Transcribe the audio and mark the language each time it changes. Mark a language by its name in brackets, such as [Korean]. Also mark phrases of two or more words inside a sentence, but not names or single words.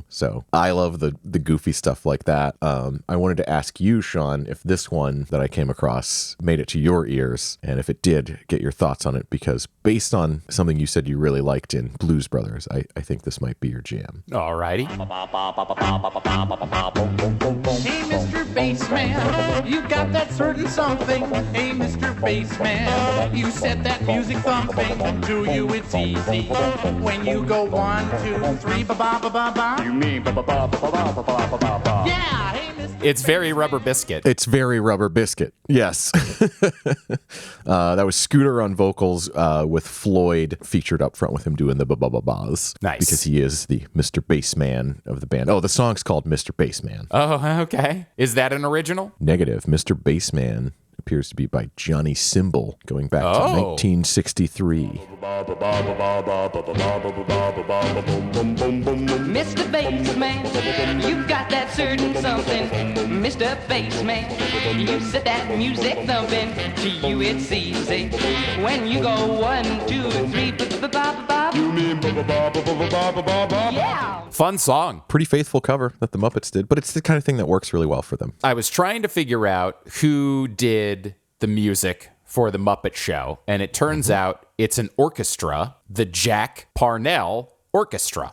[English] So I love the goofy stuff like that. I wanted to ask you, Shawn, if this one that I came across made it to your ears, and if it did, get your thoughts on it, because based on something you said you really liked in Blues Brothers, I think this might be your jam. Alrighty. Hey, Mr. Bassman, you got that certain something. Hey, Mr. Bassman, you set that music thumping. To you it's easy. When you go 1, 2, 3, ba-ba-ba-ba-ba. You mean ba-ba-ba-ba-ba-ba-ba-ba. Yeah, hey, Mr. It's very Rubber Biscuit. It's very Rubber Biscuit. Yes. That was Scooter on vocals with Floyd featured up front with him doing the ba-ba-ba-bas. Nice. Because he is the Mr. Bassman of the band. Oh, the song's called Mr. Bassman. Oh, okay. Is that an original? Negative. Mr. Bassman appears to be by Johnny Cymbal, going back to 1963. Mr. Bassman, you got that certain something. Mr. Bassman, you set that music thumping. To you it's easy. When you go 1, 2, 3, ba-ba-ba-ba-ba. You mean ba-ba-ba-ba-ba-ba-ba? Yeah. Fun song. Pretty faithful cover that the Muppets did, but it's the kind of thing that works really well for them. I was trying to figure out who did the music for the Muppet Show, and it turns out it's an orchestra, the Jack Parnell Orchestra.